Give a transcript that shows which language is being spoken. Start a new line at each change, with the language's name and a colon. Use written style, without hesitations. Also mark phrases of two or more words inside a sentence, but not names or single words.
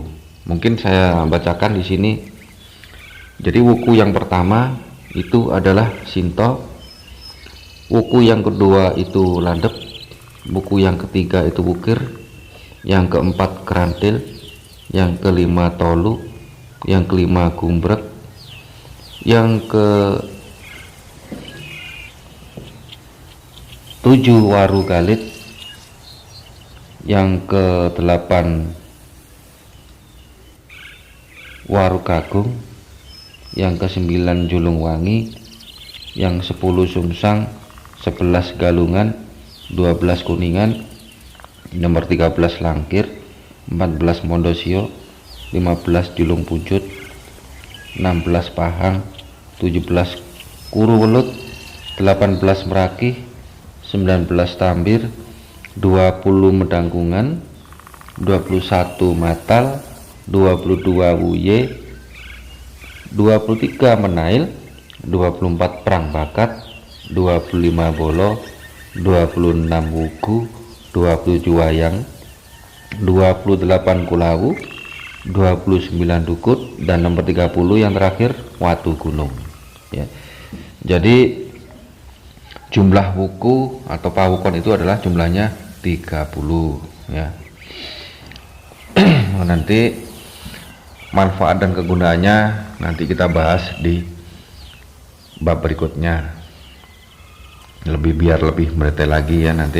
Indonesian: Mungkin saya bacakan di sini. Jadi wuku yang pertama itu adalah Sinta, wuku yang kedua itu Landep, wuku yang ketiga itu Wukir, yang keempat Kerantil, yang kelima Tolu, yang kelima Gumbrek, Yang ke 7 Waru Galit. Yang ke 8 Waru Gagung. Yang ke 9 Julung Wangi. Yang 10 Sumsang, 11 Galungan, 12 Kuningan, nomor 13 Langkir, 14 Mondosio, 15 Julung Pucut, 16 Pahang, 17 Kuruwelut, 18 Meraki, 19 Tambir, 20 Medangkungan, 21 Matal, 22 Wuye, 23 Menail, 24 Perang Bakat, 25 Bolo, 26 Wugu, 27 Wayang, 28 Kulawu, 29 Dukut, dan nomor 30 yang terakhir Watu Gunung ya. Jadi jumlah wuku atau pawukon itu adalah jumlahnya 30 ya. Nanti manfaat dan kegunaannya nanti kita bahas di bab berikutnya, biar lebih mendetail lagi ya nanti.